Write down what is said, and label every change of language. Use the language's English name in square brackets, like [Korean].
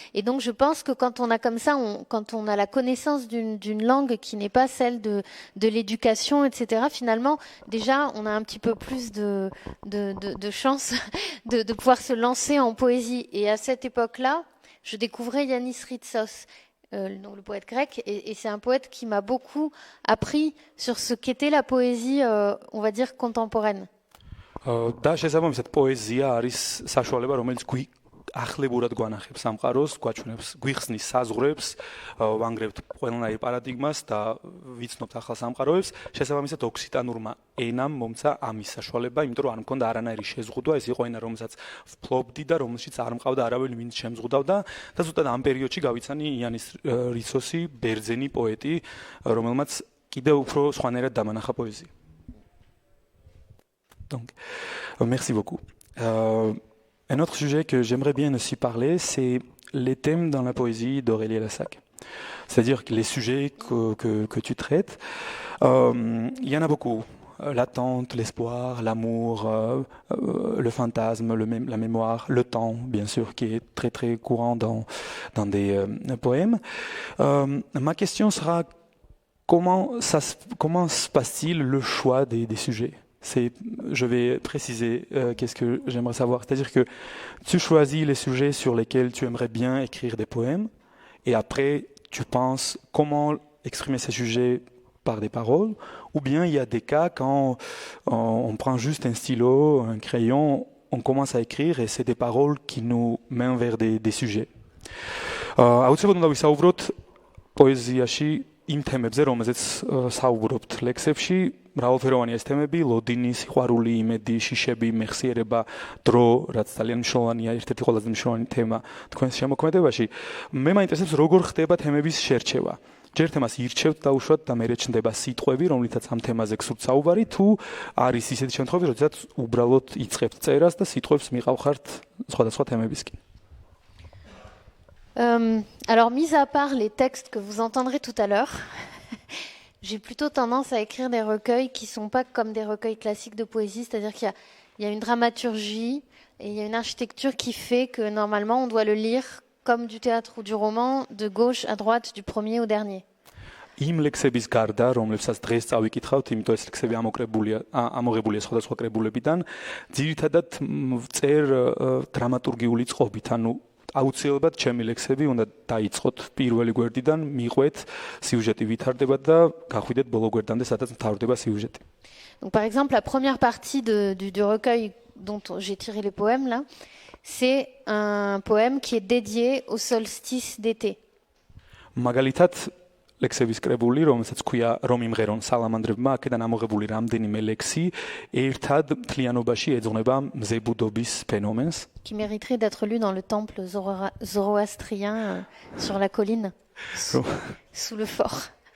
[French] Et donc, je pense que quand on a comme ça, quand on a la connaissance d'une langue qui n'est pas celle de l'éducation, etc., finalement, déjà, on a un petit peu plus de chance de pouvoir se lancer en poésie. Et à cette époque-là, je découvrais Yannis Ritsos. Le poète grec, et c'est un poète qui m'a beaucoup appris sur ce qu'était la poésie, on va dire, contemporaine. [Georgian] და შესაბამისად პოეზია არის საშუალება, რომელიც ახლებურად გვანახებს სამყაროს, გვაჩვენებს, გვიხსნის საზღვრებს, ვანგრევთ ყველანაირ პარადიგმას და ვიცნობთ ახალ სამყაროებს. შესაბამისად ოქსიტანურმა ენამ მომცა ამის საშუალება, იმიტომ რომ არ მქონდა არანაირი შეზღუდვა, ეს იყო ენა, რომელსაც ვფლობდი და რომელშიც არ მყავდა არავინ, ვინც შემზღუდავდა და ზუსტად ამ პერიოდში გავიცანი იანის რიცოსი, ბერძენი პოეტი, რომელმაც კიდევ უფრო სხვანაირად დამანახა პოეზია. [French] Donc, merci beaucoup. Un autre sujet que j'aimerais bien aussi parler, c'est les thèmes dans la poésie d'Aurélie Lassac. C'est-à-dire que les sujets que tu traites, il y en a beaucoup. L'attente, l'espoir, l'amour, le fantasme, la mémoire, le temps, bien sûr, qui est très très courant dans des poèmes. Ma question sera comment se passe-t-il le choix des sujets? Je vais préciser qu'est-ce que j'aimerais savoir. C'est-à-dire que tu choisis les sujets sur lesquels tu aimerais bien écrire des poèmes, et après tu penses comment exprimer ces sujets par des paroles, ou bien il y a des cas quand on prend juste un stylo, un crayon, on commence à écrire et c'est des paroles qui nous mènent vers des sujets. [Georgian] აუცილებლად უნდა ვისაუბროთ პოეზიაში იმ თემებზე, რომელზეც საუბრობთ ლექსებში. მრავალფეროვანია ეს თემები: ლოდინი, სიყვარული, იმედი, შიშები, მეხსიერება, დრო, რაც ძალიან მნიშვნელოვანია, ერთ-ერთი ყველაზე მნიშვნელოვანი თემა თქვენს შემოქმედებაში. მე მაინტერესებს, როგორ ხდება თემების შერჩევა. ჯერ თემას ირჩევთ დაუშვათ და მერე ჩნდება სიტყვები, რომლითაც ამ თემაზე გსურთ საუბარი, თუ არის ისეთი შემთხვევები, როდესაც უბრალოდ იწყებთ წერას და სიტყვებს მიყავხართ სხვადასხვა თემებისკენ. [French] Alors, mis à part les textes que vous entendrez tout à l'heure, j'ai plutôt tendance à écrire des recueils qui ne sont pas comme des recueils classiques de poésie, c'est-à-dire qu'il y a une dramaturgie et il y a une architecture qui fait que normalement on doit le lire comme du théâtre ou du roman, de gauche à droite, du premier au dernier. [Georgian] იმ ლექსების გარდა, რომლებსაც დღეს წავიკითხავთ, იმიტომ ეს ლექსები ამოღებულია სხვადასხვა კრებულებიდან, ძირითადად წერ დრამატურგიული წყობით, ანუ აუცილებლად ჩემი ლექსები უნდა დაიწყოთ პირველი გვერდიდან, მიყვეთ, სიუჟეტი ვითარდება და გახვიდეთ ბოლო გვერდამდე, სადაც მთავრდება სიუჟეტი. [French] Donc par exemple, la première partie du recueil dont j'ai tiré les poèmes là, c'est un poème qui est dédié au solstice d'été. [Georgian] მაგალითად, ლექსების კრებული, რომელსაც ქვია რომ იმღერონ სალამანდრებმა, აქედან ამოღებული რამდენიმე ლექსი ერთად მთლიანობაში ეძღვნება მზებუდობის ფენომენს. [French] Qui mériterait d'être lu dans le temple zoroastrien sur la colline, sous le fort.